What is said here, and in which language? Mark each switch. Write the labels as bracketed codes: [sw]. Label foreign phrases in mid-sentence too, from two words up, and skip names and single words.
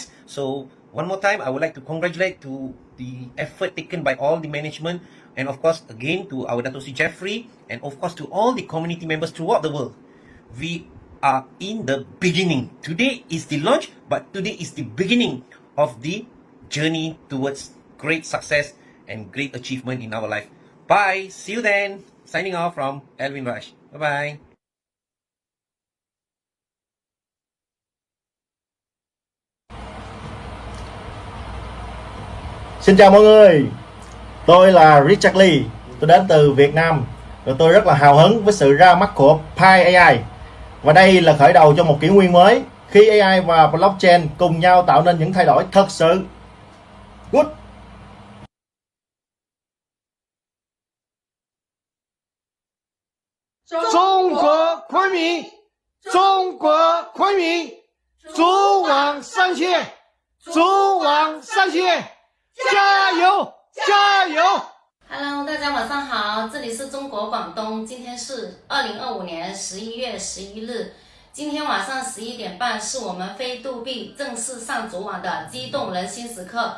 [en] So one more time, I would like to congratulate to the effort taken by all the management, and of course, again, to our Dato' Jeffrey, and of course, to all the community members throughout the world. We are in the beginning. Today is the launch, but today is the beginning of the journey towards great success and great achievement in our life. Bye. See you then. Signing off from Alvin Rush. Bye-bye. [vi] Xin chào mọi người, tôi là Richard Lee, tôi đến từ Việt Nam và tôi rất là hào hứng với sự ra mắt của Pi AI. Và đây là khởi đầu cho một kỷ nguyên mới khi AI và blockchain cùng nhau tạo nên những thay đổi thật sự good. [zh] Trung Quốc 昆明，中国昆明，逐往上线，逐往上线。加油！加油！Hello， 大家晚上好，这里是中国广东，今天是2025年11月11日，今天晚上11点半是我们飞度币正式上主网的激动人心时刻。